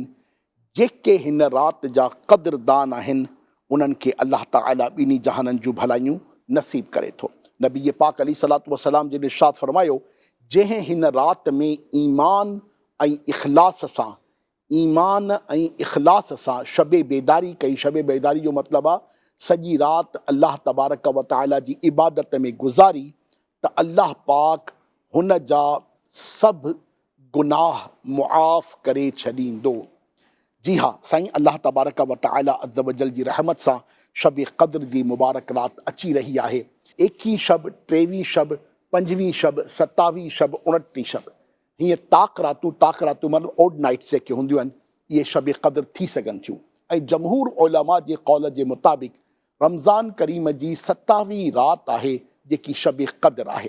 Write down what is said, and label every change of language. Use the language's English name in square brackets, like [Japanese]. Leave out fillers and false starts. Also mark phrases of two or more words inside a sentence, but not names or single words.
[Sindhi] जेके हिन रात जा क़द्रदान आहिनि उन्हनि खे अल्लाह ताला ॿिनी जहाननि जूं भलायूं नसीब करे थो। नबी पाक [Arabic] عليه الصلاة والسلام [Sindhi] जिन इरशाद फरमायो, जंहिं हिन रात में ईमान ऐं इख़लास सां शबे बेदारी कई। शबे बेदारी जो मतिलबु आहे सॼी राति [Arabic] الله تبارك وتعالى [Sindhi] जी इबादत में गुज़ारी त अल्लाह पाक हुन जा सभु गुनाह मुआफ़ करे छॾींदो। जी हा साईं, [Arabic] الله تبارك وتعالى عز وجل [Sindhi] जी रहमत सां शब क़द्र जी मुबारक रात अची रही आहे। 21 शब, 23 शब, 25 शब, 27 शब, 29 शब, हीअं ताक रातूं मतिलबु [English] odd nights [Sindhi] जेके हूंदियूं आहिनि इहे शब क़द्र थी सघनि थियूं। ऐं जमहूर उलमा जे कौल जे मुताबिक़ रमज़ान करीम जी 27वीं रात आहे जेकी शब क़द्र आहे।